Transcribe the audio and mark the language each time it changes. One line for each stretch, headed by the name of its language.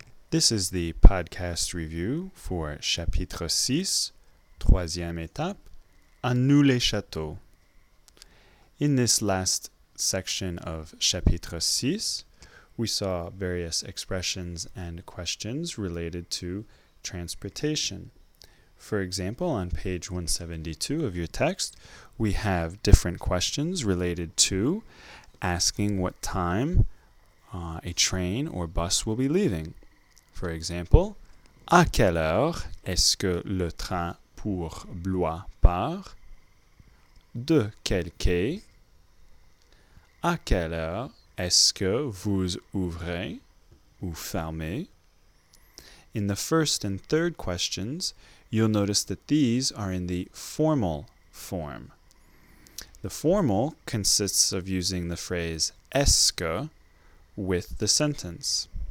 English: This is the podcast review for
French: chapitre 6, troisième étape, à nous les châteaux.
English: In this last section of chapitre 6, we saw various expressions and questions related to transportation. For example, on page 172 of your text, we have different questions related to asking what time a train or bus will be leaving. For example,
French: à quelle heure est-ce que le train pour Blois part? De quel quai? À quelle heure est-ce que vous ouvrez ou fermez?
English: In the first and third questions, you'll notice that these are in the formal form. The formal consists of using the phrase est-ce que with the sentence.